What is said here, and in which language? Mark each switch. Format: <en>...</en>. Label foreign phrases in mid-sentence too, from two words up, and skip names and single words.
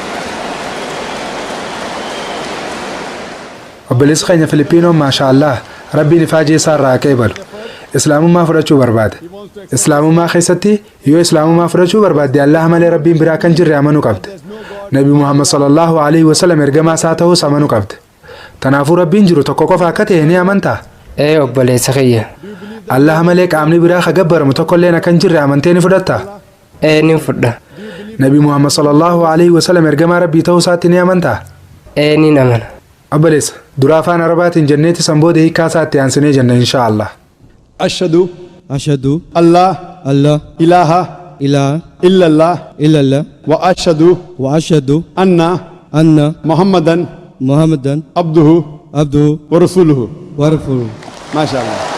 <om>obboleessi keenya Filipiinoo maashaallah rabbiin ifaajee isaa irraa qeebalu islaamummaa fudhachuu barbaade islaamummaa keessatti yoo islaamummaa fudhachuu barbaadde Allah malee rabbiin biraa kan jirre amanuu qabde nabi Muhammad</om> <ar>صلى الله عليه وسلم</ar> <om>ergamaa isaa ta'uus amanuu qabde tanaafuu rabbiin jiru tokko qofa akka ta'e ni amantaa obboleessa kiyya Allah malee qaamni biraa gabbaramu tokkolleen akka hin jirre amantee ni fudhattaa ni fudha nabi Muhammad</om> <ar>صلى الله عليه وسلم</ar> <om>ergamaa rabbii ta'uu isaatti ni amantaa ni amana obboleessa dura afaan arabaatiin jenneeti sanboode hiikaa isaatti aansinee jenna inshaallah</om> <ar>أشهد الله إله إلا الله وأشهد أن محمدا عبده ورسوله ما شاء الله</ar>